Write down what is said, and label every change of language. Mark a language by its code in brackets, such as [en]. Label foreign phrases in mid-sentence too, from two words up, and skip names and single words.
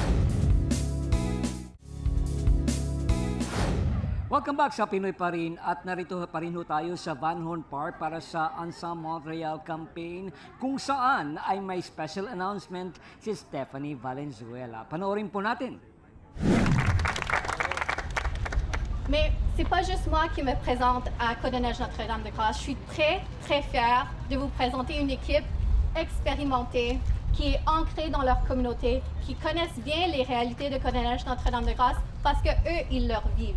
[en] Welcome back [tl] sa Pinoy pa rin at narito pa rin tayo sa Van Horn Park para sa Ensemble Montreal campaign kung saan ay may [en] special announcement [tl] si Stephanie Valenzuela. Panoorin po natin. [fr] Mais c'est pas juste moi qui me présente à Côte-de-Neige Notre-Dame-de-Grâce. Je suis très fière de vous présenter une équipe expérimentée qui est ancrée dans leur communauté, qui connaissent bien les réalités de Côte-de-Neige Notre-Dame-de-Grâce parce que eux, ils leur vivent.